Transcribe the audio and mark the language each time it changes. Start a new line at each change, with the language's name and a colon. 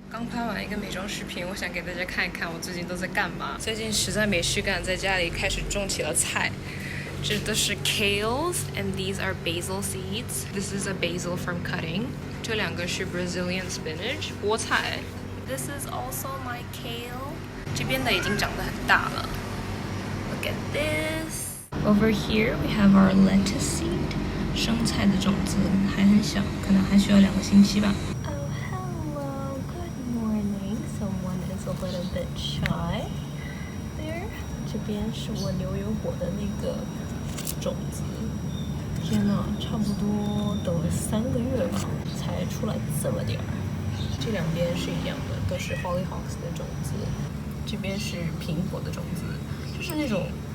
Chinese: 拍完一个美妆视频，我想给大家看一看我最近都在干嘛。最近实在没事干，在家里开始种起了菜。这都是
English: kales and these are basil seeds. This is a basil from cutting.
Chinese: 这两个是
English: Brazilian spinach
Chinese: 菠菜。
English: This is also my kale.
Chinese: 这边的已经长得很大了。
English: Look at this. Over here we have our lettuce seed.
Chinese: 生菜的种子还很小，可能还需要2个星期吧。
English: Oh, hello. Good morning. Someone is a little bit shy. There.
Chinese: 这边是我牛油果的那个种子。天哪，差不多等了3个月吧，才出来这么点儿。这两边是一样的，都是 hollyhocks 的种子。这边是苹果的种子，就是那种。